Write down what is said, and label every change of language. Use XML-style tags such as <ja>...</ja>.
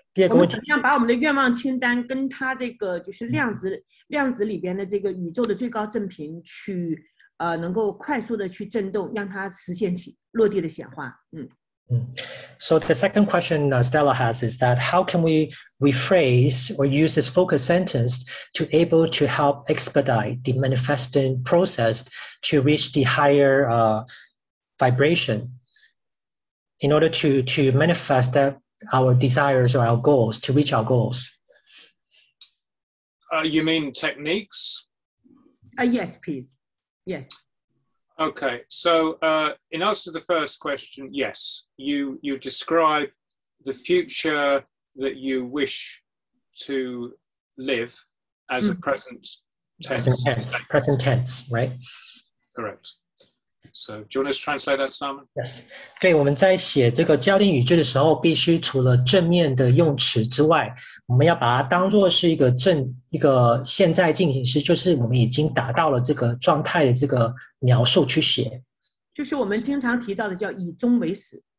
<zh>我们怎么样把我们的愿望清单跟它这个就是量子里边的这个宇宙的最高振频去能够快速的去震动，让它实现起落地的显化。</zh> <en>So the second question Stella has is that how can we rephrase or use this focus sentence to able to help expedite the manifesting process to reach the higher vibration in order to manifest that our desires or our goals, to reach our goals? You mean techniques? Yes, please. Yes. Okay, so in answer to the first question, yes, you describe the future that you wish to live as a present tense. Present tense, right? Correct. So do you want to translate that, Simon? Yes.</en> <zh>对，我们在写这个焦点语句的时候，必须除了正面的用词之外，我们要把它当作是一个现在进行时，就是我们已经达到了这个状态的这个描述去写。就是我们经常提到的叫以终为始。</zh>